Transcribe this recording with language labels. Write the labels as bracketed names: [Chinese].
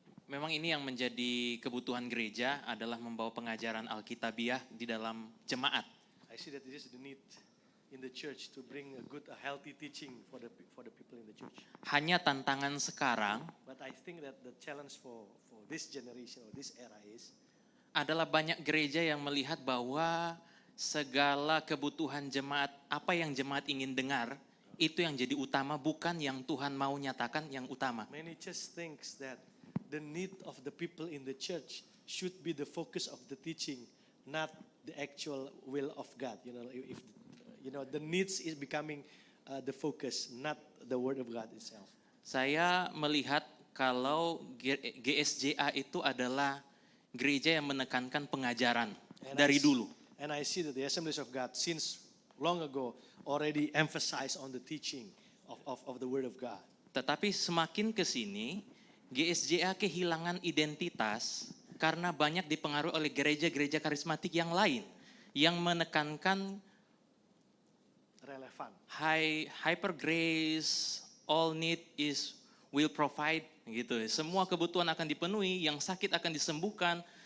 [Indonesian] Memang ini yang menjadi kebutuhan gereja adalah membawa pengajaran Alkitabiah di dalam jemaat. [English] I see that this is the need in the church to bring a healthy teaching for the people in the church. [Indonesian] Hanya tantangan sekarang [English] But I think that the challenge for this generation or this era is [Indonesian] adalah banyak gereja yang melihat bahwa segala kebutuhan jemaat, apa yang jemaat ingin dengar, itu yang jadi utama, bukan yang Tuhan mau nyatakan yang utama. [English] many church thinks that the need of the people in the church should be the focus of the teaching, not the actual will of God. You know, if the needs is becoming the focus, not the word of God itself. [Indonesian] Saya melihat kalau GSJA itu adalah gereja yang menekankan pengajaran dari dulu. [English] And I see that the Assemblies of God since long ago already emphasize on the teaching of the word of God. [Indonesian] Tetapi semakin ke sini, GSJA kehilangan identitas karena banyak dipengaruhi oleh gereja-gereja karismatik yang lain yang menekankan Relevan. [English] hyper grace, all need is will provide [Indonesian] gitu. Semua kebutuhan akan dipenuhi, yang sakit akan disembuhkan.